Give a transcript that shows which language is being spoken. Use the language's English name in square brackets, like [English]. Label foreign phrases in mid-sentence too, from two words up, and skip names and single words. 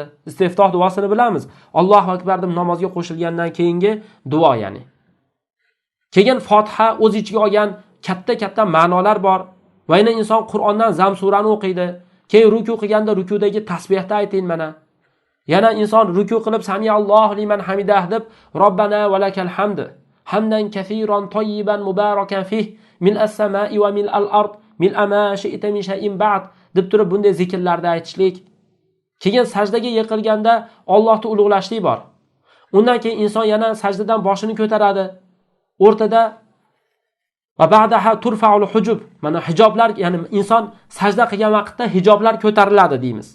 [Uzbek] Istiftoh duosini bilamiz. [Arabic] الله أكبر [Uzbek] deb namozga qo'shilgandan keyingi duo ya'ni. Keyin Fotiha o'z ichiga olgan katta ma'nolar bor. Va yana inson Qur'ondan zam surani o'qiydi. Keyin ruku qilganda rukudagi tasbihni ayting mana. Yana inson ruku qilib [Arabic] سمع الله لمن حمده [Uzbek] deb [Arabic] ربنا ولك الحمد. حمدا كثيرا طيبا مباركا فيه من السماء ومن الأرض من ما شئت من شيء بعد [Uzbek] deb turib bunday zikrlarda aytishlik. Keyin sajdaga yiqilganda Allohni ulug'lashlik bor. Undan keyin inson yana sajdadan boshini ko'taradi. O'rtada [Arabic] وبعدها ترفع الحجب. [Uzbek] Mana hijoblar, ya'ni inson sajda qilgan vaqtda hijoblar ko'tariladi deymiz.